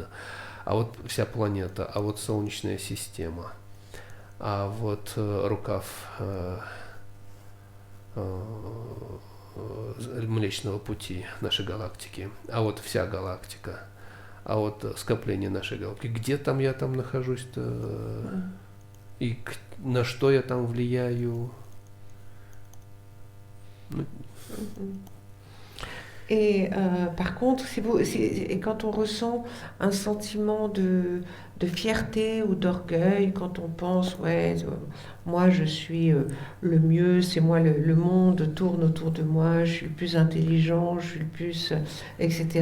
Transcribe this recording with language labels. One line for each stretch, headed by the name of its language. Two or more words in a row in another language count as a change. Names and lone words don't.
Russian: А вот вся планета, а вот Солнечная система, а вот рукав Млечного Пути нашей галактики, а вот вся галактика, а вот скопление нашей галактики. Где там я там нахожусь-то? И на что я там влияю?
French: Et par contre, et quand on ressent un sentiment de fierté ou d'orgueil, quand on pense, ouais, moi je suis le mieux, c'est moi, le monde tourne autour de moi, je suis le plus intelligent, je suis le plus, etc.